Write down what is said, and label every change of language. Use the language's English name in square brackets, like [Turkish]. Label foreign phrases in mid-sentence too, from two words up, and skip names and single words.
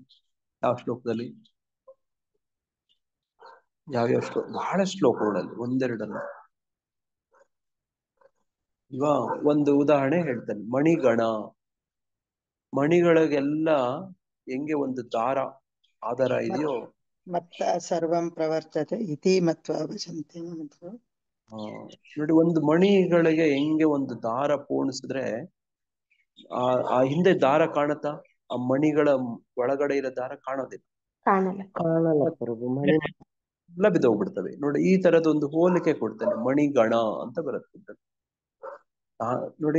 [Kannada] ಯಾವ ಶ್ಲೋಕದಲ್ಲಿ? ಯಾವ್ಯಾವ ಶ್ಲೋಕ? ಬಹಳ ಶ್ಲೋಕಗಳಲ್ಲಿ, ಒಂದೆರಡಲ್ಲ. ಇವಾ ಒಂದು ಉದಾಹರಣೆ ಹೇಳ್ತಾನೆ. ಮಣಿಗಳಿಗೆಲ್ಲ ಹೆಂಗೆ ಒಂದು ದಾರ ಆಧಾರ ಇದೆಯೋ, [Sanskrit] ಮತ್ತ ಸರ್ವಂ ಪ್ರವರ್ತತೆ ಇತಿ ಮತ್ವ ಭಜಂತೆ. [Kannada] ನೋಡಿ ಒಂದು ಮಣಿಗಳಿಗೆ ಹೆಂಗೆ ಒಂದು ದಾರ ಪೋಣಿಸಿದ್ರೆ ಆ ಹಿಂದೆ ದಾರ ಕಾಣುತ್ತಾ? ಆ ಮಣಿಗಳ ಒಳಗಡೆ ಇರೋ ದಾರ ಕಾಣೋದಿಲ್ಲ, ಕಾಣಲ್ಲ ಪ್ರಭು. ಮಣಿ ಎಲ್ಲ ಬಿದ್ದೋಗ್ಬಿಡ್ತವೆ ನೋಡಿ. ಈ ತರದೊಂದು ಹೋಲಿಕೆ ಕೊಡ್ತಾನೆ, ಮಣಿಗಣ ಅಂತ ಬರುತ್ತೆ ನೋಡಿ.